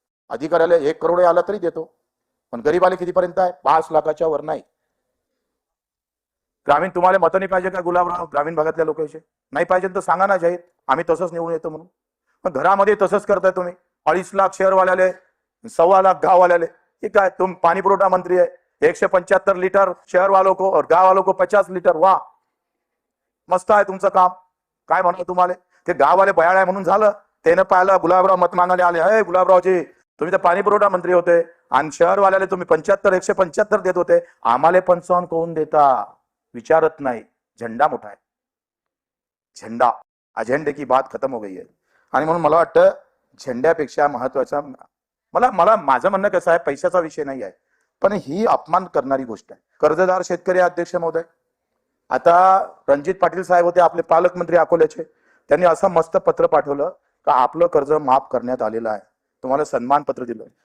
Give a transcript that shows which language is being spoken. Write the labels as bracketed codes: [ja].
[mr] अधिकाऱ्याला 1 करोड आला तरी देतो. पण गरीबाला कितीपर्यंत आहे? 5 लाखाच्या वर नाही. ग्रामीण तुम्हाला मतं नाही पाहिजे का गुलाबराव? ग्रामीण भागातल्या लोकांचे नाही पाहिजे तर सांगा ना जाहीर, आम्ही तसंच निवडून येतो म्हणून. पण घरामध्ये तसंच करताय तुम्ही. 2.5 लाख शहरवाल्याले, 1.25 लाख गाववाल्याले. हे काय? तुम पाणी पुरवठा मंत्री आहे. [hi] 175 लिटर शहर वालों को और गांव वालों को 50 लिटर. [mr] वाह, मस्त आहे तुमचं काम. काय म्हणा तुम्हाला? ते गाववाले बयाळ आहे म्हणून झालं. त्यानं पाहिलं गुलाबराव मत मागायला आले, हे गुलाबरावजी तुम्ही तर पाणी पुरवठा मंत्री होते आणि शहरवाल्याला तुम्ही 175 देत होते, आम्हाला 55 कोण देता? विचारत नाही. झेंडा मोठा आहे. [hi] झेंडा, अजेंडे की बात खत्म हो गई है. [mr] आणि म्हणून मला वाटतं झेंड्यापेक्षा महत्वाचा मला माझं म्हणणं कसं आहे, पैशाचा विषय नाही आहे, पण ही अपमान करणारी गोष्ट आहे. कर्जदार शेतकरी अध्यक्ष महोदय, आता रणजित पाटील साहेब होते आपले पालकमंत्री अकोल्याचे, त्यांनी असं मस्त पत्र पाठवलं का आपलं कर्ज माफ करण्यात आलेलं आहे, तुम्हाला सन्मान पत्र दिलं.